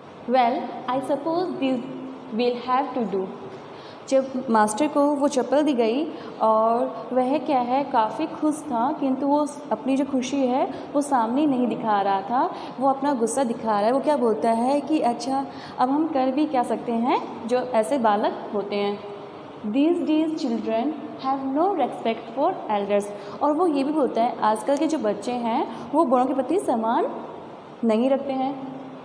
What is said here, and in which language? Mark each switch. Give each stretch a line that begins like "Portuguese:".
English: Well, I suppose this will have to do.
Hindi: जब master को वो चप्पल दी गई और वह क्या है काफ़ी खुश था, किंतु वो अपनी जो खुशी है वो सामने नहीं दिखा रहा था, वो अपना गुस्सा दिखा रहा है। वो क्या बोलता है कि अच्छा अब हम कर भी क्या सकते हैं जो ऐसे बालक होते हैं।
English: These days children have no respect for elders।
Hindi: और वो ये भी बोलता है आजकल के जो बच्चे हैं वो बड़ों के प्रति सम्मान नहीं रखते हैं।